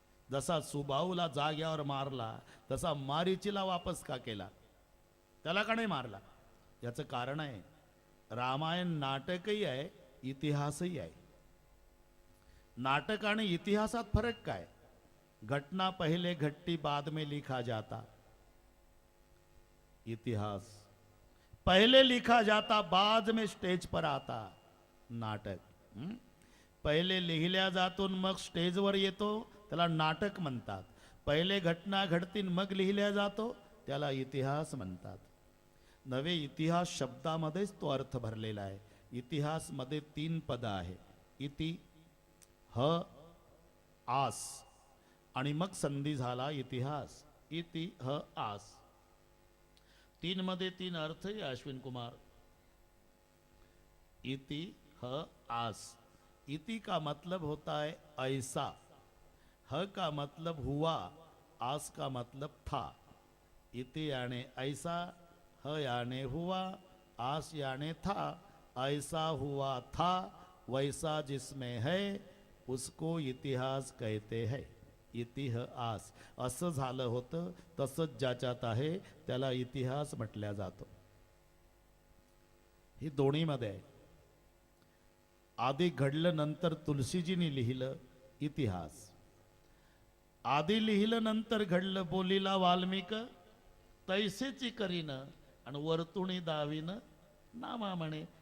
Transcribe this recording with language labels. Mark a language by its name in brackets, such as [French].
[Marathi] जसा सुबाऊला जाग्यावर मारला तसा मारीचीला वापस का केला? त्याला का नाही मारला? याचं कारण आहे, रामायण नाटकही आहे, इतिहासही आहे. नाटक आणि इतिहासात फरक काय? [Hindi] घटना पहले घटती बाद में लिखा जाता. इतिहास पहले लिखा जाता बाद में स्टेज पर आता. [Marathi] नाटक पहिले लिहिल्या जातून मग स्टेजवर येतो, त्याला नाटक म्हणतात. पहिले घटना घडतीन मग लिहिल्या जातो, त्याला इतिहास म्हणतात. नवे इतिहास शब्दामध्येच तो अर्थ भरलेला आहे. इतिहास मध्ये 3 पद आहे, इति, ह, आस आणि मग संधी झाला इतिहास. इति, ह, आस 3 मध्ये 3 अर्थ आहे अश्विन कुमार. इति, ह, आस. [Hindi] इति का मतलब होता है ऐसा, ह का मतलब हुआ, आस का मतलब था. इति याने ऐसा, ह याने हुआ, आस याने था, ऐसा हुआ था वैसा जिसमें है उसको इतिहास कहते हैं. [Marathi] इतिहास असं झालं होतं तसंच ज्याच्यात आहे त्याला इतिहास म्हटल्या जातो. ही दोन्हीमध्ये आहे. आधी घडलं नंतर तुलसीजींनी लिहिलं इतिहास, आधी लिहिलं नंतर घडलं बोलीला वाल्मिक, तैसेची करीन आणि वरतुणी दावीन नामा म्हणे.